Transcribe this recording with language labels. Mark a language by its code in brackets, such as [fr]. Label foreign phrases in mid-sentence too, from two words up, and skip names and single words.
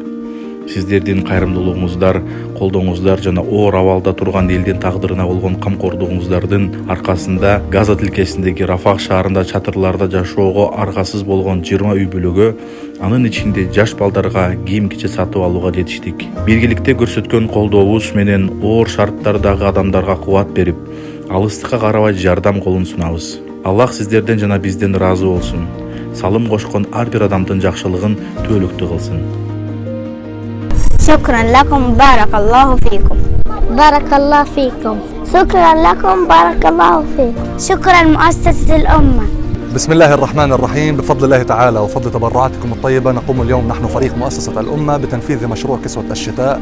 [ky] Сиздердин кайрымдуулугуңуздар, колдооңуздар жана оор абалда турган элдин тагдырына болгон камкордугуңуздардын аркасында Газа тилкесиндеги Рафах шаарында чатырларда жашоого аргасыз болгон 20 үй бүлөгө, анын ичинде жаш балдарга кийим-кече сатып алууга жетиштик. Биргеликте көрсөткөн колдообуз менен оор шарттардагы адамдарга кубат берип, алыстыкка карабай жардам колун сунабыз. Аллах сиздерден жана бизден ыраазы болсун. Салым кошкон ар бир адамдын жакшылыгын түбөлүктүү кылсын. [ar] شكرا لكم بارك الله فيكم. بارك الله فيكم. شكرا لكم بارك الله فيكم. شكرا مؤسسة الأمة. بسم الله الرحمن الرحيم. بفضل الله تعالى وفضل تبرعاتكم الطيبة نقوم اليوم نحن فريق مؤسسة الأمة بتنفيذ مشروع كسوة الشتاء.